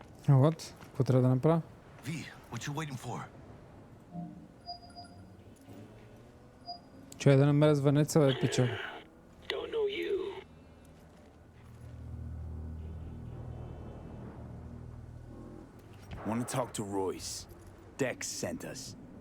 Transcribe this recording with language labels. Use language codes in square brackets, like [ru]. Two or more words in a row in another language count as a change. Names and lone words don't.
[ru] Вот, [bg] какво трябва да направя? [en] V, what you waiting for? [bg] Чай да намеря звънеца, бе, пича. [en] Don't know you. Want to talk to Royce. Dex sent us.